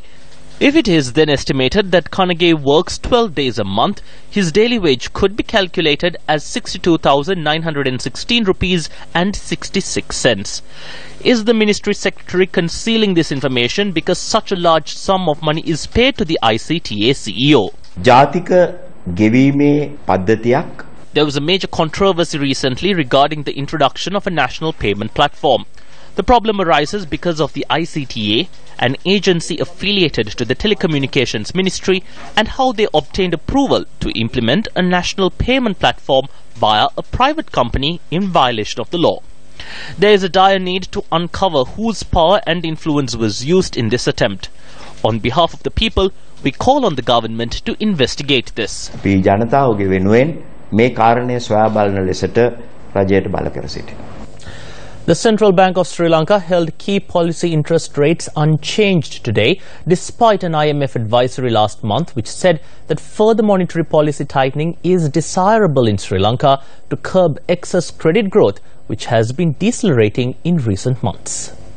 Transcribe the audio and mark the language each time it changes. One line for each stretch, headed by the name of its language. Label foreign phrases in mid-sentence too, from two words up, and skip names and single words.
English: If it is then estimated that Kanage works 12 days a month, his daily wage could be calculated as 62,916 rupees and 66 cents. Is the Ministry Secretary concealing this information because such a large sum of money is paid to the ICTA CEO?
Sinhala: ජාතික ගෙවීමේ පද්ධතියක්.
English: There was a major controversy recently regarding the introduction of a national payment platform. The problem arises because of the ICTA, an agency affiliated to the Telecommunications Ministry, and how they obtained approval to implement a national payment platform via a private company in violation of the law. There is a dire need to uncover whose power and influence was used in this attempt. On behalf of the people, we call on the government to investigate this.
Sinhala: අපි ජනතාවගේ වෙනුවෙන් මේ කාරණය සොයා බලන ලෙසට රජයට බල කර සිටිනවා.
English: The Central Bank of Sri Lanka held key policy interest rates unchanged today, despite an IMF advisory last month which said that further monetary policy tightening is desirable in Sri Lanka to curb excess credit growth, which has been decelerating in recent months.